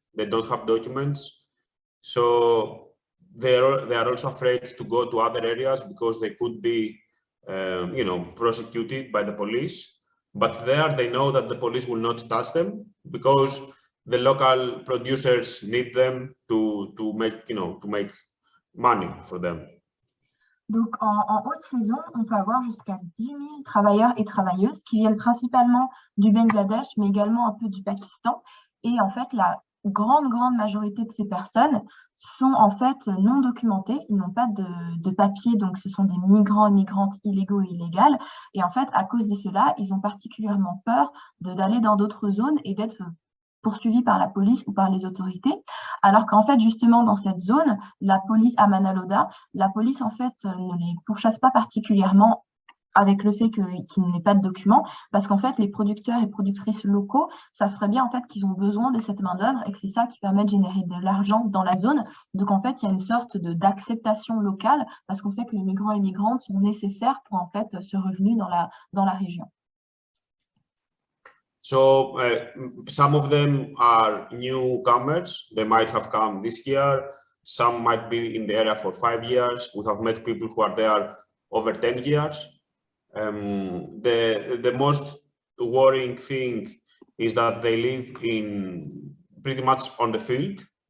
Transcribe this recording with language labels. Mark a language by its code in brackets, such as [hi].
[en] They don't have documents. So they are also afraid to go to other areas because they could be, prosecuted by the police. But there they know that the police will not touch them because the local producers need them to make money for them. [fr] Donc, en haute saison, on peut avoir jusqu'à 10 000 travailleurs et travailleuses qui viennent principalement du Bangladesh, mais également un peu du Pakistan. Et en fait, la grande majorité de ces personnes sont en fait non documentées. Ils n'ont pas de papier, donc ce sont des migrants et migrantes illégaux et illégales. Et en fait, à cause de cela, ils ont particulièrement peur d'aller dans d'autres zones et d'être poursuivis par la police ou par les autorités, alors qu'en fait, justement, dans cette zone, la police à Manaloda, la police, en fait, ne les pourchasse pas particulièrement avec le fait qu'il n'ait pas de documents, parce qu'en fait, les producteurs et productrices locaux savent très bien, en fait, qu'ils ont besoin de cette main-d'œuvre et que c'est ça qui permet de générer de l'argent dans la zone. Donc, en fait, il y a une sorte d'acceptation locale, parce qu'on sait que les migrants et migrantes sont nécessaires pour, en fait, ce revenu dans la région. [en] So some of them are newcomers. They might have come this year. Some might be in the area for 5 years. We have met people who are there over 10 years. The most worrying thing is that they live in pretty much on the field.